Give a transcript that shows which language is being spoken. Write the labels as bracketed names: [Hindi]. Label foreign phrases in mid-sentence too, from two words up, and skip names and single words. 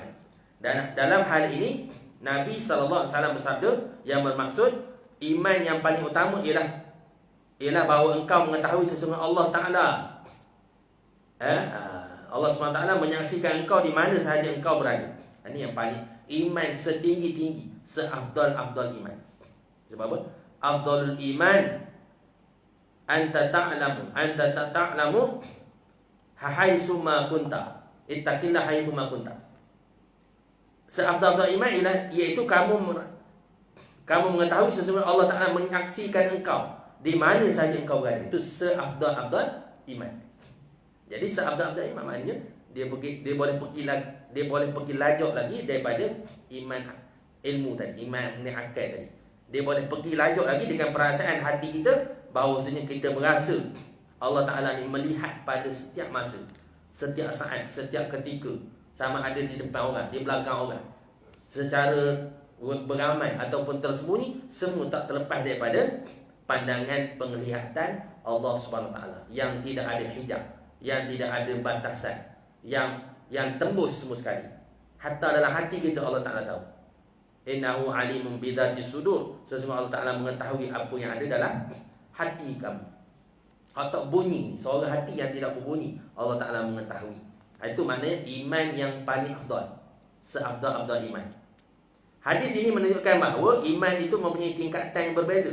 [Malay] Dan dalam hal ini Nabi SAW bersabda yang bermaksud iman yang paling utama ialah bahawa engkau mengetahui sesungguhnya Allah Ta'ala Allah SWT menyaksikan engkau di mana sahaja engkau berada. Ini yang paling iman setinggi-tinggi, seafdal-afdal iman. Sebab apa? [Arabic] أفضل الإيمان أنت تعلم حيث ما كنت اتق الله حيث ما كنت. [Malay] Seafdal iman iaitu kamu mengetahui sesungguhnya Allah Ta'ala menyaksikan engkau di mana saja engkau berada. Itu seafdal iman. Jadi seafdal iman maknanya dia boleh pergi lajak lagi daripada iman ilmu tadi, iman ni akal tadi. Dia boleh pergi lajak lagi dengan perasaan hati kita bahawasanya kita berasa Allah Ta'ala ni melihat pada setiap masa, setiap saat, setiap ketika, sama ada di depan orang, di belakang orang, secara beramai ataupun tersembunyi, semua tak terlepas daripada pandangan penglihatan Allah Subhanahu Wa Ta'ala yang tidak ada hijab, yang tidak ada batasan, yang tembus semua sekali. Hatta dalam hati kita Allah Ta'ala tahu. [Arabic] إنه عليم بذات الصدور. [Malay] Sesungguhnya Allah Ta'ala mengetahui apa yang ada dalam hati kamu. Atau bunyi, suara hati yang tidak berbunyi, Allah Ta'ala mengetahui. Itu maknanya iman yang paling afdal, seafdal-afdal iman. Hadis ini menunjukkan bahawa iman itu mempunyai tingkatan yang berbeza.